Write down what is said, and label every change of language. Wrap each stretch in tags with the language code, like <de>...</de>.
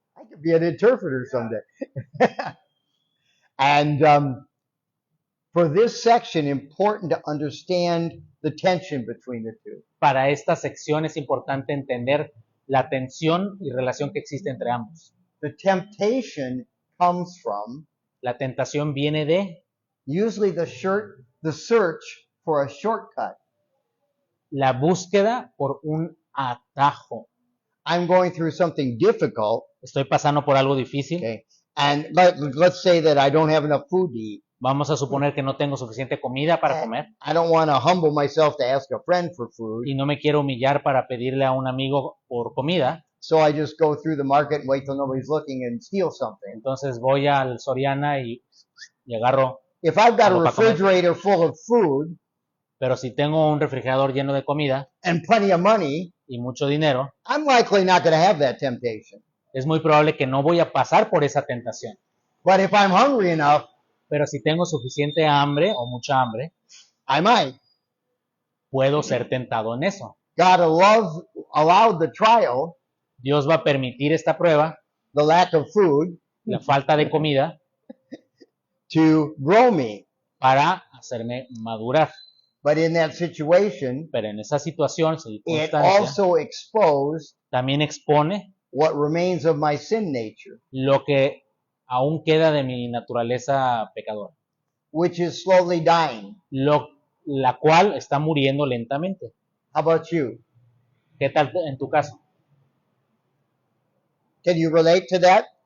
<en>I could be an interpreter someday. And for this section, important to understand the tension between the two.</en> <es>Para esta sección es importante entender la tensión y relación que existe entre ambos.</es> <en>The temptation comes from</en> <es>La tentación viene de</es> <en>usually the search for a shortcut.</en> <es>la búsqueda por un atajo.</es> <en>I'm going through something difficult,</en> <es>Estoy pasando por algo difícil.</es> <en>okay, and let's say that I don't have enough food to eat.</en> <es>Vamos a suponer que no tengo suficiente comida para comer</es> <en>I don't want to humble myself to ask a friend for food,</en> <es>y no me quiero humillar para pedirle a un amigo por comida.</es> <en>so I just go through the market and wait till nobody's looking and steal something.</en> <es>Entonces voy al Soriana y agarro.</es> <en>If I've got a</en> <es>Algo para comer.</es> <en>refrigerator full of food</en> <es>Pero si tengo un refrigerador lleno de comida</es> <en>and plenty of money,</en> <es>y mucho dinero,</es> <en>I'm likely not going to have that temptation.</en> <es>es muy probable que no voy a pasar por esa tentación.</es> <en>But if I'm hungry enough,</en> <es>Pero si tengo suficiente hambre o mucha hambre,</es> <en>I might.</en> <es>puedo ser tentado en eso.</es> <en>God allowed the trial,</en> <es>Dios va a permitir esta prueba,</es> <en>the lack of food,</en> <es>la falta de comida,</es> <en>to grow me.</en> <es>para hacerme madurar.</es> <en>But in that situation,</en> <es>Pero en esa situación,</es> <en>it</en> <es>circunstancia,</es> <en>also exposed</en> <es>también expone</es> <en>what remains of my sin nature,</en> <es>lo que aún queda de mi naturaleza pecadora,</es> <en>which is slowly dying.</en> <es>la cual está muriendo lentamente.</es> <en>How about you?</en> <es>¿Qué tal en tu caso?</es> <en>Can you relate to that?</en>